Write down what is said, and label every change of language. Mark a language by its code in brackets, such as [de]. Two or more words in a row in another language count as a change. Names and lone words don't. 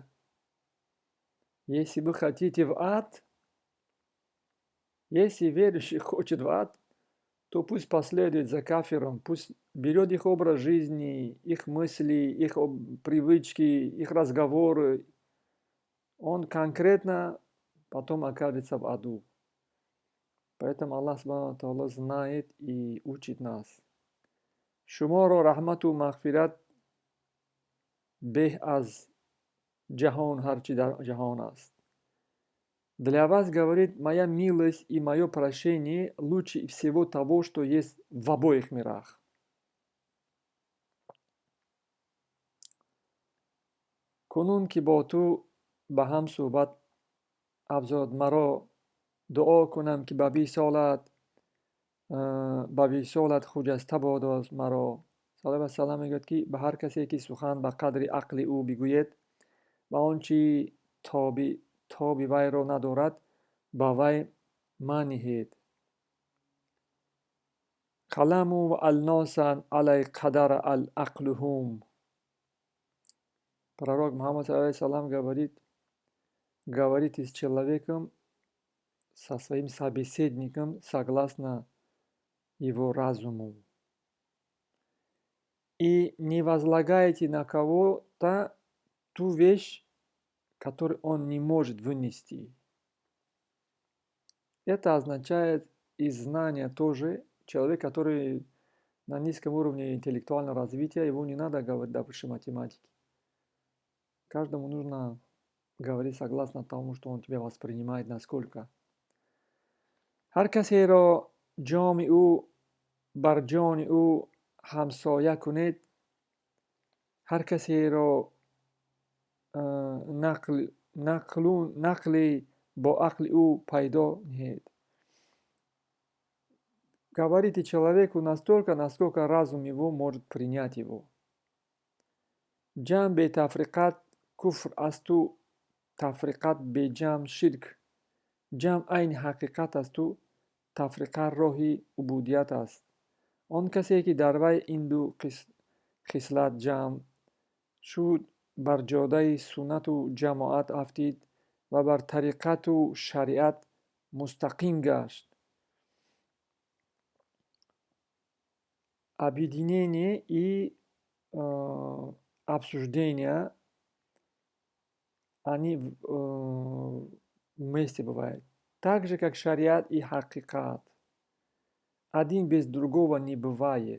[ru] Если вы хотите в ад, если верующий хочет в ад, то пусть последует за кафиром, пусть берет их образ жизни, их мысли, их привычки, их разговоры. Он конкретно потом окажется в аду. Поэтому Аллах [ar] سبحانه وتعالى [ru] знает и учит нас. [tg] Шуморо рахмату мағфират беҳ аз ҷаҳон, ҳарчи дар ҷаҳон аст. [ru] Для вас, говорит, моя милость и мое прощение лучше всего того, что есть в обоих мирах. [tg] Кунун ки бо ту ба ҳам суҳбат афзод. Маро дуо кунам ки ба висолат хуҷаста бодоз маро. [ar] صلى الله عليه وسلم [tg] мегӯяд ки ба ҳар касе ки сухан ба қадри ақли ӯ бигӯед ва он чи тоби вайро надорад, ба вай маниҳед. [ar] كلموا والناس على قدر عقولهم. [ru] Пророк Мухаммад [ar] صلى الله عليه وسلم [ru] говорит с человеком, со своим собеседником, согласно его разуму. И не возлагайте на кого-то ту вещь, которую он не может вынести. Это означает из знания тоже. Человек, который на низком уровне интеллектуального развития, его не надо говорить, допустим, математики. Каждому нужно говорить согласно тому, что он тебя воспринимает, насколько. [tg] Ҳар касеро ҷоми ӯ бар ҷони ӯ ҳамсоя кунед, ҳар касеро нақли бо ақли ӯ пайдо ниҳед. [ru] Говорите человеку настолько, насколько разум его может принять его. [tg] Ҷамъ бе тафриқат куфр асту, тафриқат бе ҷамъ ширк. Ҷамъ айни ҳақиқат асту, тафриқа роҳи убудият аст. Он касе ки дар вай ин ду хислат ҷамъ шуд, бар ҷодаи суннату ҷамоат афтид ва бар тариқату шариат мустақим гашт. [ru] Объединение и обсуждения, они вместе бывают. Так же, как шариат и хакикат. Один без другого не бывает.